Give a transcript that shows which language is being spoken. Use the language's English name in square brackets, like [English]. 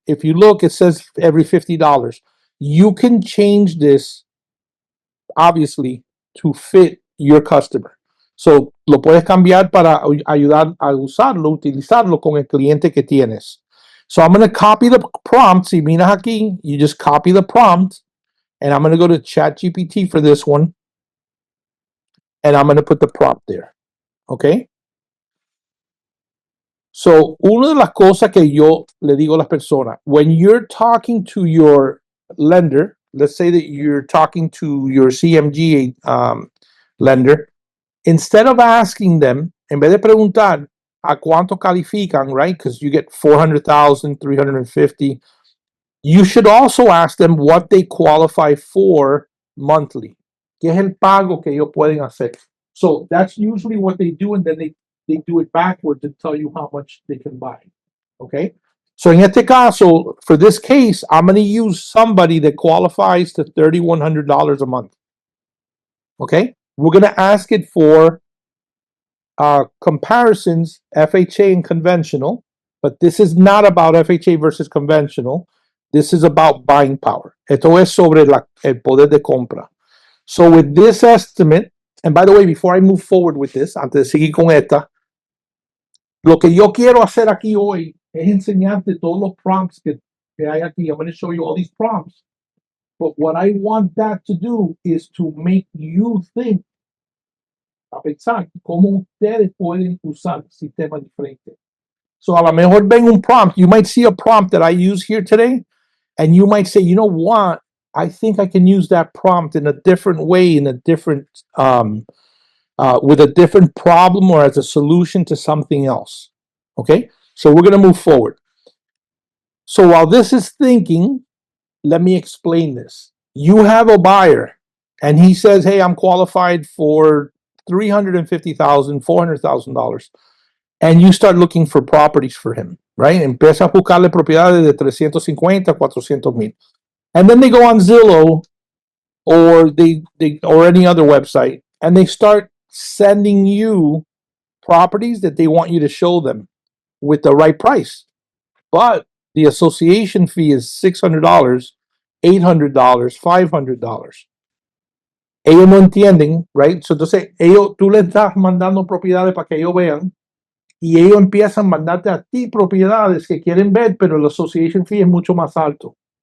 [English] If you look, it says every $50. You can change this, obviously, to fit your customer. [Spanish] So, lo puedes cambiar para ayudar a usarlo, utilizarlo con el cliente que tienes. [English] So, I'm going to copy the prompt. [Spanish] Si miras aquí, [English] you just copy the prompt. And I'm going to go to ChatGPT for this one. And I'm going to put the prompt there. Okay? So, [Spanish] una de las cosas que yo le digo a las personas, [English] when you're talking to your lender, let's say that you're talking to your CMG lender, instead of asking them, [Spanish] en vez de preguntar a cuánto califican, [English] right? Because you get 400,000, 350, you should also ask them what they qualify for monthly. [Spanish] ¿Qué es el pago que ellos pueden hacer? [English] So that's usually what they do, and then they do it backward to tell you how much they can buy. Okay? So [Spanish] en este caso, [English] for this case, I'm going to use somebody that qualifies to $3,100 a month. Okay? We're going to ask it for comparisons, FHA and conventional, but this is not about FHA versus conventional. This is about buying power. [Spanish] Esto es sobre el poder de compra. [English] So with this estimate, and by the way, before I move forward with this, [Spanish] antes de seguir con esta, lo que yo quiero hacer aquí hoy es enseñarte todos los prompts que hay aquí. [English] I'm going to show you all these prompts. But what I want that to do is to make you think [Spanish] a pensar cómo ustedes pueden usar sistemas diferentes. So a lo mejor ven un prompt. [English] You might see a prompt that I use here today, and you might say, you know what? I think I can use that prompt in a different way, in a different with a different problem or as a solution to something else. Okay, so we're going to move forward. So while this is thinking, let me explain this. You have a buyer, and he says, "Hey, I'm qualified for $350,000, $400,000," and you start looking for properties for him, right? [Spanish] Empieza a buscarle propiedades de 350, 400,000. [English] And then they go on Zillow or they or any other website, and they start sending you properties that they want you to show them with the right price. But the association fee is $600, $800, $500. [Spanish] Ellos no entienden, right? So entonces tú les estás mandando propiedades para que ellos vean, y ellos empiezan a mandarte a ti propiedades que quieren ver, pero el association fee es mucho más alto.